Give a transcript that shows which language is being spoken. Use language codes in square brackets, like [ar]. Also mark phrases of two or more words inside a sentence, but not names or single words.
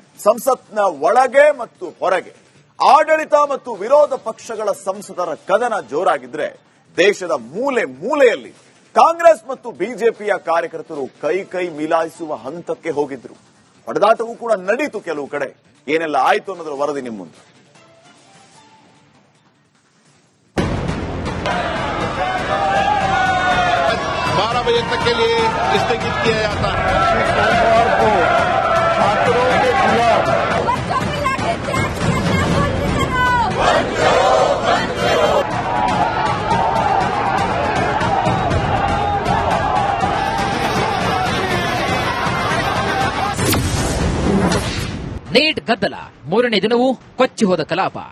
[kn] ಸಂಸತ್ನ ಒಳಗೆ ಮತ್ತು ಹೊರಗೆ ಆಡಳಿತ ಮತ್ತು ವಿರೋಧ ಪಕ್ಷಗಳ ಸಂಸದರ ಕದನ ಜೋರಾಗಿದ್ರೆ, ದೇಶದ ಮೂಲೆ ಮೂಲೆಯಲ್ಲಿ ಕಾಂಗ್ರೆಸ್ ಮತ್ತು ಬಿಜೆಪಿಯ ಕಾರ್ಯಕರ್ತರು ಕೈ ಮಿಲಾಯಿಸುವ ಹಂತಕ್ಕೆ ಹೋಗಿದ್ರು. ಹೊಡೆದಾಟವೂ ಕೂಡ ನಡೀತು ಕೆಲವು ಕಡೆ. ಏನೆಲ್ಲ ಆಯ್ತು ಅನ್ನೋದರ ವರದಿ ನಿಮ್ಮ ಮುಂದೆ. [hi] बजे तक के लिए स्थगित किया जाता है। छात्रों के खिलाफ [kn] ನೀಟ್ ಗದ್ದಲ 3ನೇ ದಿನವೂ ಕೊಚ್ಚಿ ಹೋದ ಕಲಾಪ.